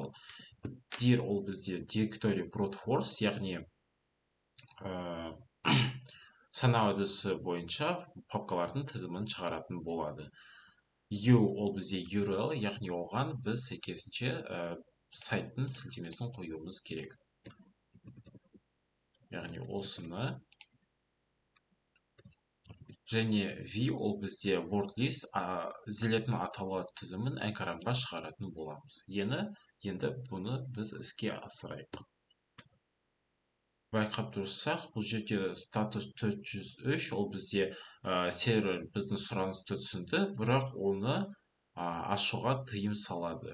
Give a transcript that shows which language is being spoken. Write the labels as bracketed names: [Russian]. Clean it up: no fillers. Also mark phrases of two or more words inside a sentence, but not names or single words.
[Kazakh] Dir ол бізде [English] Directory Brute Force, [Kazakh] яғни санау әдісі бойынша папкалардың тізімін шығаратын болады. U ол бізде URL, яғни оған біз сәйкесінше сайттың сілтемесін қоюымыз керек. Яғни осыны. Және V ол бізде [English] word list, [Kazakh] ізделетін атаулар тізімін экранға шығаратын боламыз. Енді бұны біз іске асырайық. Байқап тұрсақ, бұл жерде статус 403, ол бізде сервер біздің сұранысты түсінді, бірақ оны ашуға тыйым салады.